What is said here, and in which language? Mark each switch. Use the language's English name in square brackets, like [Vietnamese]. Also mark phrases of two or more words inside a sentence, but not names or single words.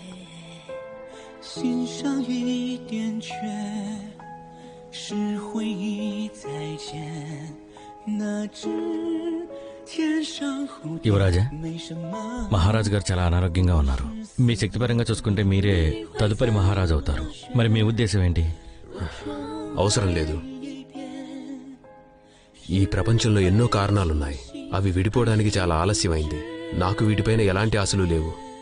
[Chinese] 心上一点缺，是回忆再见。那只天上蝴蝶 [Telugu] యువరాజా, [Chinese] 没什么 [Telugu] మహారాజు గారు చాలా అనారోగ్యంగా ఉన్నారు. మీ శక్తిపరంగా చూసుకుంటే మీరే తదుపరి మహారాజు అవుతారు. మరి మీ ఉద్దేశం ఏంటి? అవసరం లేదు. ఈ ప్రపంచంలో ఎన్నో కారణాలున్నాయి. అవి విడిపోవడానికి చాలా ఆలస్యమైంది. నాకు వీటిపైన ఎలాంటి ఆశలు లేవు.